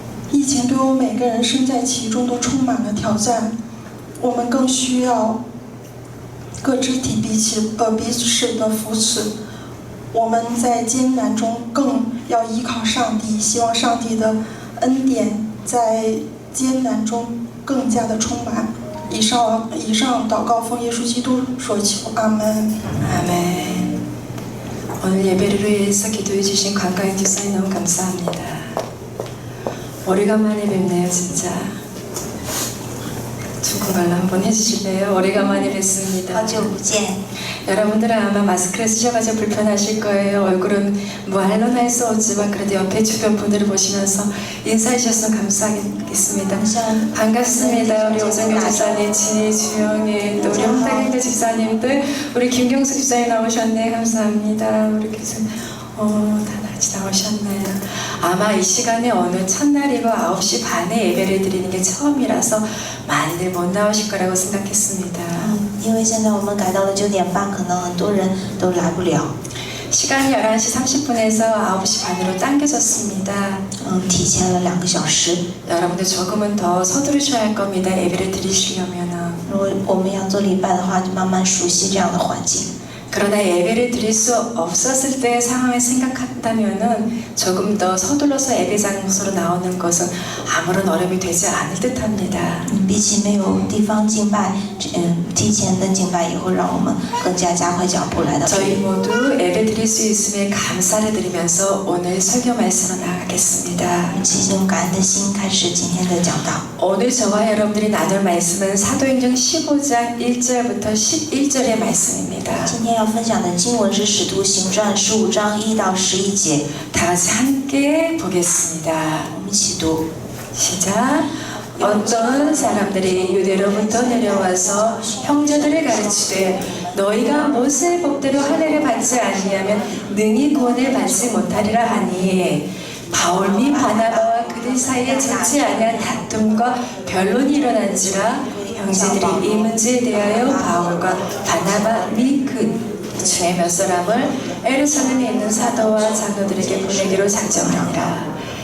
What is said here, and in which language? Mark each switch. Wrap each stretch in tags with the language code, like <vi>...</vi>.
<zh>疫情对我们每个人身在其中都充满了挑战，我们更需要各肢体彼此的扶持。我们在艰难中更要依靠上帝，希望上帝的恩典在艰难中更加的充满。以上祷告奉耶稣基督所求，阿门。阿门。</zh> <ko>오늘 예배를 위해서 기도해 주신 관가연 집사님 너무 감사합니다. 오래간만에 뵙네요, 진짜. 중국말로 한번 해주실래요? 오래간만에 뵙습니다.</ko> <zh>好久不见。</zh> <ko>여러분들은 아마 마스크를 쓰셔가지고 불편하실 거예요. 얼굴은 말로는 할 수 없지만 그래도 옆에 주변 분들을 보시면서 인사해 주셔서 감사하겠습니다. 반갑습니다. 우리 오정규 집사님, 진희, 주영이, 또 우리 홍탁인대 집사님들, 우리 김경수 집사님 나오셨네. 감사합니다. 우리 교수님, 다 같이 나오셨네요. 아마 이 시간에 어느 첫날이고 9시 반에 예배를 드리는 게 처음이라서 많이들 못 나오실 거라고 생각했습니다.</ko> <zh>因为现在我们改到了9点半，可能很多人都来不了。</zh> <ko>시간이 11시 30분에서 9시 반으로 당겨졌습니다.</ko> <zh>提前了2个小时。</zh> <ko>여러분들 조금은 더 서두르셔야 할 겁니다. 예배를 드리시려면은.</ko> <zh>如果我们要做礼拜的话，就慢慢熟悉这样的环境。</zh> <ko>그러나 예배를 드릴 수 없었을 때의 상황을 생각한다면은 조금 더 서둘러서 예배 장소로 나오는 것은 아무런 어려움이 되지 않을 듯합니다.</ko> <zh>比起没有地方敬拜，提前的敬拜也会让我们更加加快脚步来到这</zh> <ko>저희</ko> <zh>里。</zh> <ko>모두 예배 드릴 수 있음에 감사를 드리면서 오늘 설교 말씀으로 나아가겠습니다.</ko> <zh>齐心感恩的心，开始今天的讲道。</zh> <ko>오늘 저와 여러분들이 나눌 말씀은 사도행전 15장 1절부터 11절의 말씀입니다.</ko> <zh>今天要分享的经文是《使徒行传》15章1到11节。</zh> <ko>다 같이 함께 보겠습니다.</ko> <zh>我们一起读。</zh> <ko>시작. 어떤 사람들이 유대로부터 내려와서 형제들을 가르치되 너희가 모세의 법대로 할례를 받지 아니하면 능히 구원을 받지 못하리라 하니 바울 및 바나바와 그들 사이에 적지 아니한 다툼과 변론이 일어난지라 형제들이 이 문제에 대하여 바울과 바나바 및 그 중에 몇 사람을 에루살렘에 있는 사도와 장로들에게 보내기로 작정하니라.</ko>